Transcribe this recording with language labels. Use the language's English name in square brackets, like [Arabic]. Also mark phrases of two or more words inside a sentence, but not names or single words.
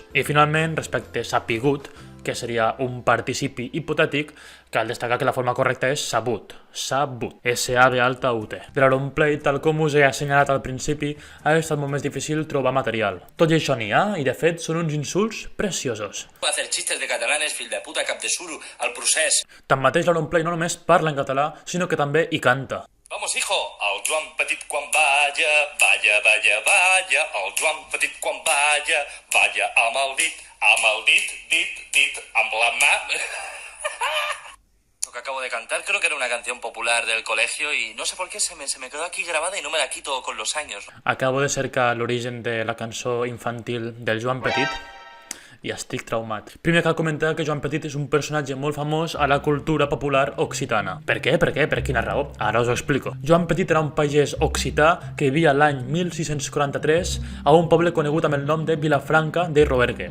[Catalan] I finalment, respecte sapigut, que seria un participi hipotètic, cal destacar que la forma correcta és sabut, sabut, S-A-B-U-T. De l'Auronplay, tal com us he assenyalat al principi, ha estat molt més difícil trobar material. Tot i això n'hi ha, i de fet són uns insults preciosos. [Spanish] Hacer chistes de catalanes, [Catalan] fill de puta, cap de suro, [Spanish] al procés. [Catalan] Tanmateix, l'Auronplay no només parla en català, sinó que també hi canta. [Spanish] Vamos, hijo, [Catalan] el Joan Petit quan balla, balla, balla, balla, el Joan Petit quan balla, balla amb el dit, amb la mà. [Spanish] Lo que acabo de cantar creo que era una canción popular del colegio y no sé por qué se me quedó aquí grabada y no me la quito con los años. [Catalan] Acabo de cercar l'origen de la cançó infantil del Joan Petit i estic traumat. Primer cal comentar que Joan Petit és un personatge molt famós a la cultura popular occitana. Per què? Per què? Per quina raó? Ara us ho explico. Joan Petit era un pagès occità que vivia l'any 1643 a un poble conegut amb el nom de Vilafranca de Rouergue.